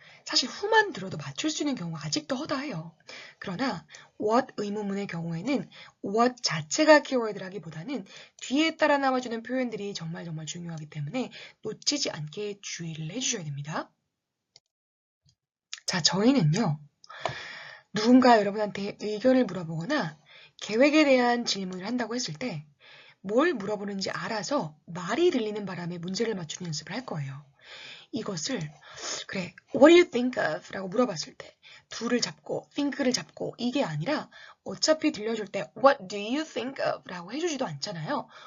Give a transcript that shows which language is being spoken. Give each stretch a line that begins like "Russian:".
Korean: 사실 who만 들어도 맞출 수 있는 경우가 아직도 허다해요. 그러나 what 의문문의 경우에는 what 자체가 키워드라기보다는 뒤에 따라 나와주는 표현들이 정말 중요하기 때문에 놓치지 않게 주의를 해주셔야 됩니다. 자, 저희는요. 누군가 여러분한테 의견을 물어보거나 계획에 대한 질문을 한다고 했을 때 뭘 물어보는지 알아서 말이 들리는 바람에 문제를 맞추는 연습을 할 거예요. 이것을 그래,
English: what do you think of?
Korean: 라고 물어봤을 때 do를 잡고 think를 잡고 이게 아니라 어차피 들려줄 때
English: what do you think of?
Korean: 라고 해주지도 않잖아요.